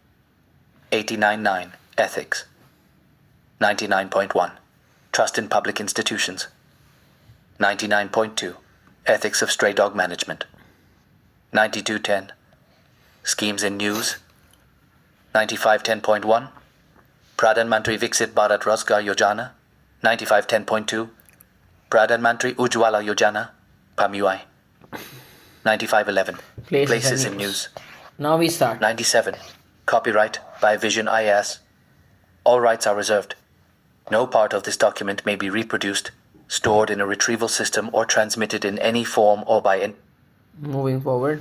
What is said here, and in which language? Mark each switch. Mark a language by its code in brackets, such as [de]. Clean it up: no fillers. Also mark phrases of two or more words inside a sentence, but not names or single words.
[en] 89 9. Ethics. 99.1. Trust in public institutions. 99.2. Ethics of stray dog management. 92.10. Schemes in news. 95.10.1. Pradhan Mantri Viksit Bharat Rozgar Yojana. 95.10.2. Pradhan Mantri Ujjwala Yojana. PAMUI. 95.11. Places in news. Now we start. 97. Copyright by Vision IAS. All rights are reserved. No part of this document may be reproduced, stored in a retrieval system, or transmitted in any form or by Moving forward.